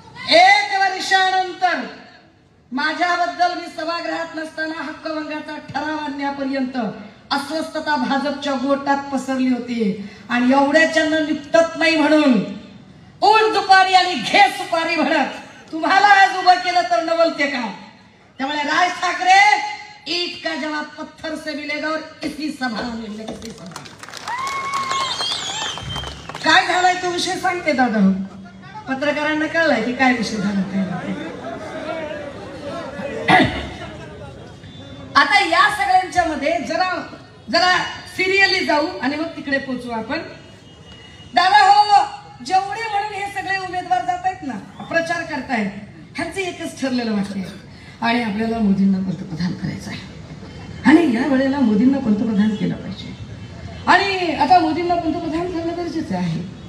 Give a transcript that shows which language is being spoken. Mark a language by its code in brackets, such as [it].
[mr] 1 वर्षानंतर माझ्याबद्दल मी सभागृहात नसताना हक्कभंगाचा ठराव आणण्यापर्यंत अस्वस्थता भाजपच्या गोटात पसरली होती आणि एवढ्याच्यानं निपटत नाही म्हणून उठ दुपारी आणि घे सुपारी म्हणत तुम्हाला आज उभं केलं तर नवलते का. त्यामुळे राज ठाकरे [hi] ईट का जवाब पत्थर से मिलेगा और इसी सभा में [mr] काय झालाय तो विषय सांगते दादा. पत्रकारांना कळलाय की काय विषय झाला. आता या सगळ्यांच्या मध्ये जरा सिरियली जाऊ आणि मग तिकडे पोहोचू आपण. दादा हो, जेवढे म्हणून हे सगळे उमेदवार जात आहेत ना, प्रचार करतायत, ह्यांचं एकच ठरलेलं वाटतंय आणि आपल्याला मोदींना पंतप्रधान करायचं आहे आणि या वेळेला मोदींना पंतप्रधान केलं पाहिजे आणि आता मोदींना पंतप्रधान करणं गरजेचं आहे.